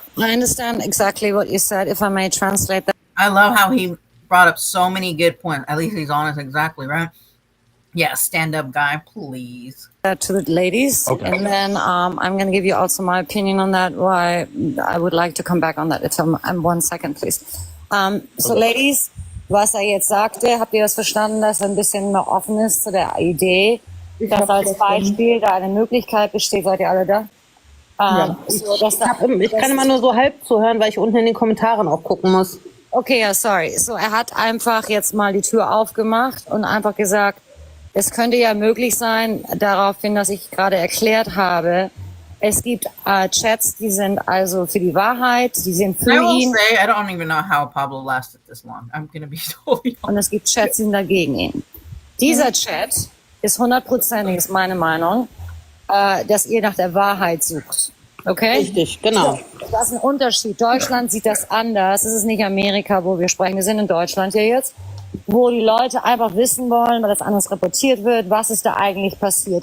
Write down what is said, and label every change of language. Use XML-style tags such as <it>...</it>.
<en>I understand exactly what you said, if I may translate that. I love how he brought up so many good points. At least he's honest, exactly, right? Yeah, stand up guy, please. To the ladies, Okay. and then I'm going to give you also my opinion on that. Why I would like to come back on that. It's 1 second, please.</en> <de>So, ladies, was jetzt sagte, habt ihr das verstanden, dass ein bisschen mehr offen ist zu der Idee, dass als Beispiel da eine Möglichkeit besteht? Seid ihr alle da? So, dass Ich kann immer nur so halb zuhören, weil ich unten in den Kommentaren auch gucken muss. Okay, ja, sorry. So, er hat einfach jetzt mal die Tür aufgemacht und einfach gesagt, es könnte ja möglich sein, daraufhin, dass ich gerade erklärt habe, es gibt Chats, die sind also für die Wahrheit, die sind für</de> <en>I will say, I don't even know how Pablo lasted this long. I'm going to be totally honest.</en> <de>Und es gibt Chats, die sind dagegen ihn. Dieser Chat ist 100%, ist meine Meinung, dass ihr nach der Wahrheit sucht. Okay? Richtig, genau. Das ist ein Unterschied. Deutschland sieht das anders. Es ist nicht Amerika, wo wir sprechen. Wir sind in Deutschland hier jetzt, wo die Leute einfach wissen wollen, weil das anders reportiert wird, was ist da eigentlich passiert.</de>